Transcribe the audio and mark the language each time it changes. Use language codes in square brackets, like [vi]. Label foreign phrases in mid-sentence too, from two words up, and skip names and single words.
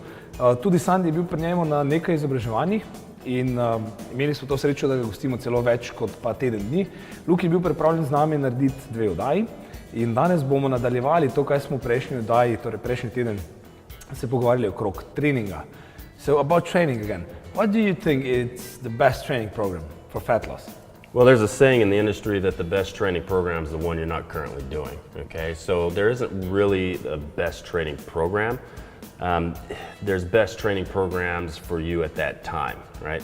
[sl] Tudi Sandi je bil pri njemu na nekaj izobraževanjih in imeli smo to srečo, da ga gostimo celo več kot pa teden dni. Luk je bil pripravljen z nami narediti 2 oddaji in danes bomo nadaljevali to, kaj smo v prejšnji oddaji, torej prejšnji teden, se pogovarjali okrog treninga. [en] So about training again, what do you think is the best training program for fat loss? Well, there's a saying in the industry that the best training program is the one you're not currently doing, okay? So there isn't really a best training program. There's best training programs for you at that time, right?